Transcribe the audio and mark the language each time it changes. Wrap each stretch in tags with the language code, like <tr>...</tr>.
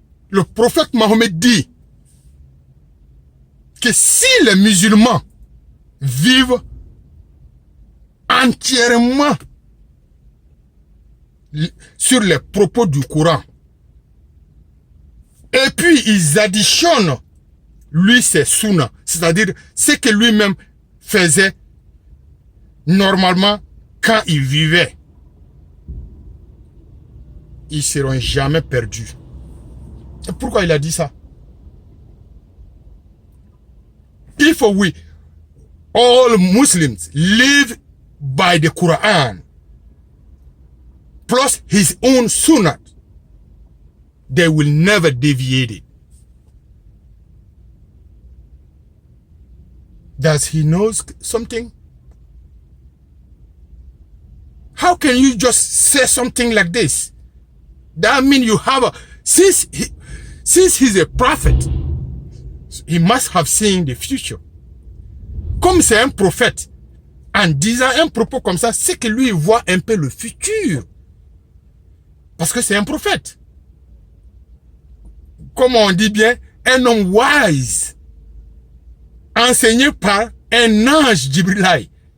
<fr>Le prophète Mahomet dit que si les musulmans vivent entièrement sur les propos du Coran, et puis ils additionnent, lui c'est sunna, c'est-à-dire ce que lui-même faisait normalement quand il vivait, ils ne seront jamais perdus. Et pourquoi il a dit ça?</fr> <en>If we, all Muslims, live by the Quran, plus his own sunnah, they will never deviate it. Does he know something? How can you just say something like this? That means you have a, since he's a prophet, he must have seen the future.</en> <fr>Comme c'est un prophète, en disant un propos comme ça, c'est que lui voit un peu le futur. Parce que c'est un prophète. Comme on dit bien, un homme wise, enseigné par un ange Jibril.</fr>